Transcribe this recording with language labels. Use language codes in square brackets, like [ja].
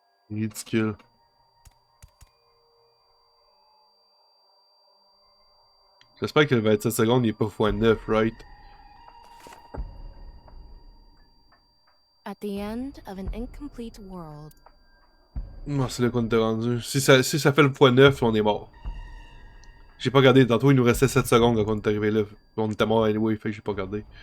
[fr] Ridicule. J'espère que le 27 secondes il est pas x9, [en] right? At the end of an incomplete world. [fr] Non, c'est là qu'on était rendu. Si ça fait le x9, on est mort. J'ai pas regardé, tantôt il nous restait 7 secondes quand on est arrivé là. On était mort anyway, fait que j'ai pas regardé.